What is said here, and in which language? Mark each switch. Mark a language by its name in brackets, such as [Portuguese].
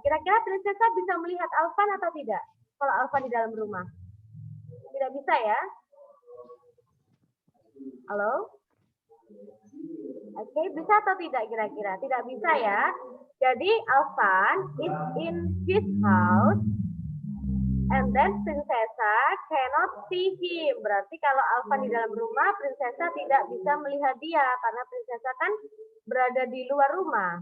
[Indonesian] Kira-kira Prinsesa bisa melihat Alvan atau tidak? Kalau Alvan di dalam rumah? Tidak bisa ya? Halo? Oke, bisa atau tidak kira-kira? Tidak bisa ya. [English] Jadi Alvan is in his house and then Prinsesa cannot see him. [Indonesian] Berarti kalau Alvan di dalam rumah, Prinsesa tidak bisa melihat dia karena Prinsesa kan berada di luar rumah.